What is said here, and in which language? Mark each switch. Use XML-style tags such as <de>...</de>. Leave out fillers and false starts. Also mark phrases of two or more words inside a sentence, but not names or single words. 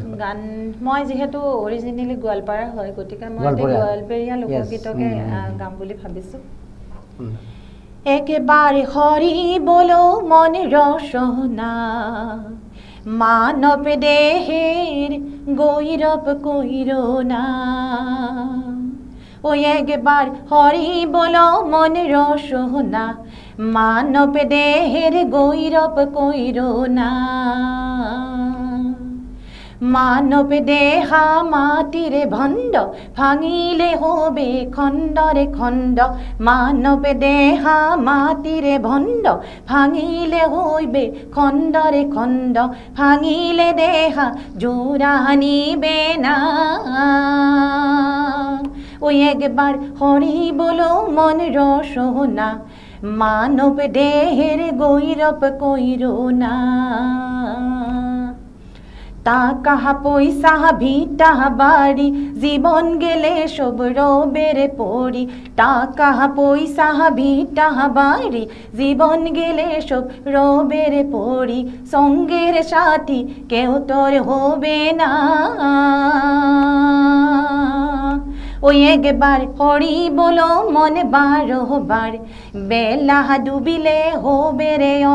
<as>গান মই যিহেতু অৰিজিনেলি গোৱালপাৰা হয় গতিকে মই গোৱালপৰীয়া লোকগীতকে গাম বুলি ভাবিছোঁ</as> <rkt>একেবাৰে হৰিবলৈ মন ৰসনা মানৱ দেহেৰ গৈৰৱ কইৰনা ও একবার হরিবলৈ মন রসনা মানব দেহের গৈরব কইরনা মানব দেহা মাটিরে ভণ্ড ভাঙিলে হবে খণ্ডরে খণ্ড মানব দেহা মাটিরে ভণ্ড ভাঙিলে হইবে খণ্ডরে খণ্ড ভাঙিলে দেহা জোড়া নিবে না ও একবার হরিবলৈ মন রসনা মানব দেহের গৈরব কইরনা টাকা পয়সা ভিটা বাড়ি জীবন গেলে সব রবের পড়ি টাকা পয়সা ভিটা বাড়ি জীবন গেলে সব রবের পড়ি সঙ্গের সাথী কেউ তোর হবে না ও একবার হরিবলৈ মন বারবার বেলা ডুবিলে হবে রে</rkt>